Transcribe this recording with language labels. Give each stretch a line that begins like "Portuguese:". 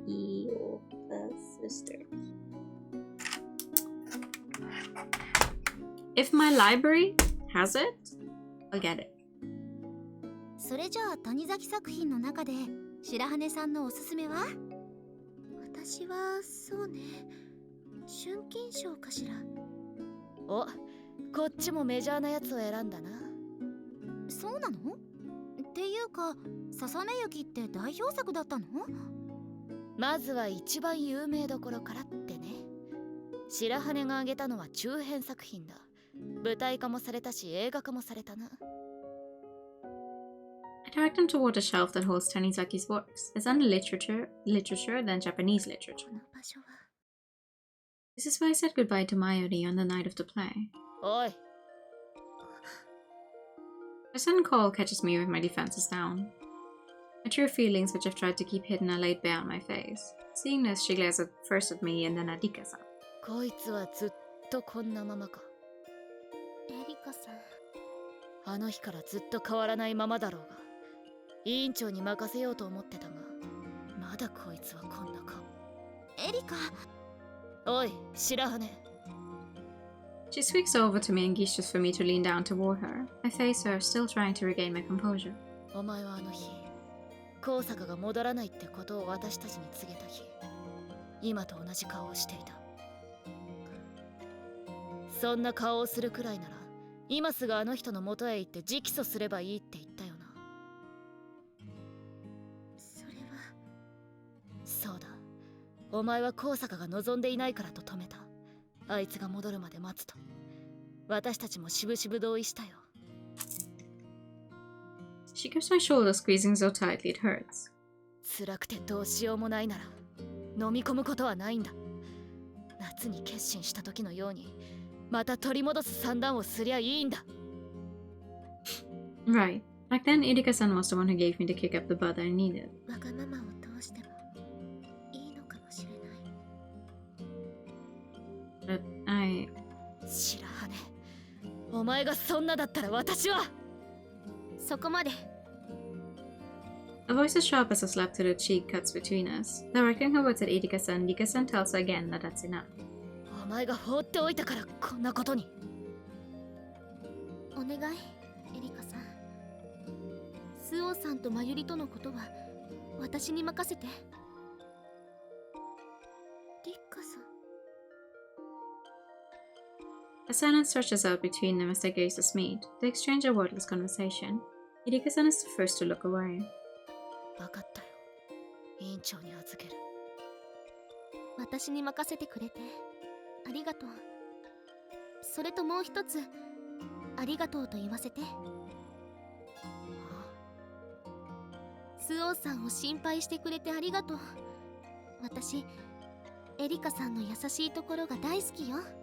English: Makioka Sisters. If my library has it, I'll get it.
Japanese: それじゃあ谷崎作品の中で白羽さんのおすすめは？私はそうね。春金賞かしら。お、こっちもメジャーなやつを選んだな。そうなの？っていうか、ささめゆきって代表作だったの？まずは一番有名どころからってね。白羽が挙げたのは中編作品だ。舞台化もされたし映画化もされたな。
English: I direct him toward a shelf that holds Tanizaki's works. It's under literature, then Japanese literature. This is where I said goodbye to Mayuri on the night of the play.
Japanese: おい、
English: A sudden call catches me with my defenses down. My true feelings, which I've tried to keep hidden, are laid bare on my face. Seeing this, she glares first at me and then at Rikka-san.
Japanese: こいつはずっとこんなままか。エリカさん。あの日からずっと変わらないままだろうが、委員長に任せようと思ってたが、まだこいつはこんなか。エリカ。おい、白羽。 She speaks over to me and gestures for me to lean down toward her. I face her, still trying to regain my composure. お前はあの日、高坂が戻らないってことを私たちに告げた日、今と同じ顔をしていた。そんな顔をするくらいなら、今すぐあの人の元へ行って直訴すればいいって言ったよな。それは。そうだ。お前は高坂が望んでいないからと止めた。あいつが戻るまで待つと。私たちもしぶしぶ同意したよ。
English: She grips my shoulder, squeezing so tightly it hurts.
Japanese: 辛くてどうしようもないなら、飲み込むことはないんだ。夏に決心した時のように、また取り戻す算段をすりゃいいんだ。
English: Right. Back then, Erika-san was the one who gave me the kick up the butt I needed.
Japanese: わがままを通してもいいのかもしれない。
English: But I...
Japanese: 白羽。お前がそんなだったら私は。そこまで。
English: A voice as sharp as a slap to the cheek cuts between us. Directing her words at Erika-san, Rika-san tells her again that that's enough.
Japanese: お前が放っておいたからこんなことに。お願い、エリカさん。スオさんとマユリとのことは私に任せて。リッカさん。
English: A silence stretches out between them as their gazes meet. They exchange a wordless conversation. Erika-san is the first to look away.
Japanese: 分かったよ。委員長に預ける。私に任せてくれてありがとう。それともう一つ、ありがとうと言わせて。スオさんを心配してくれてありがとう。私、エリカさんの優しいところが大好きよ。